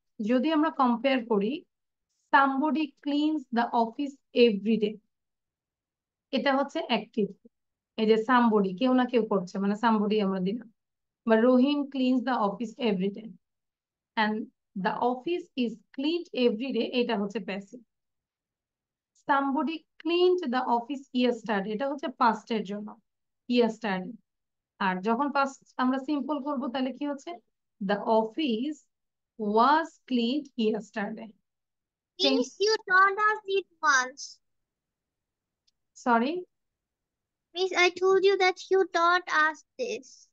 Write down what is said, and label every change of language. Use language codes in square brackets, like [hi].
[bn] যদি আমরা কম্পেয়ার করি, [en] somebody cleans the office every day, [bn] এটা হচ্ছে অ্যাক্টিভ। এই যে somebody, কেউ না কেউ করছে, মানে somebody আমরা দিলাম। বা রহিম [en] cleans the office every day, [bn] and the office is cleaned every day, এটা হচ্ছে passive. [en] somebody cleaned the office yesterday, [bn] এটা হচ্ছে [en] past [bn] এর জন্য, [en] yesterday। [bn] আর যখন past আমরা সিম্পল করব তাহলে কি হচ্ছে? [en] the office was cleaned yesterday। [bn] Change, [en] Miss, you taught us it once. Sorry, Miss, I told you that you taught us this.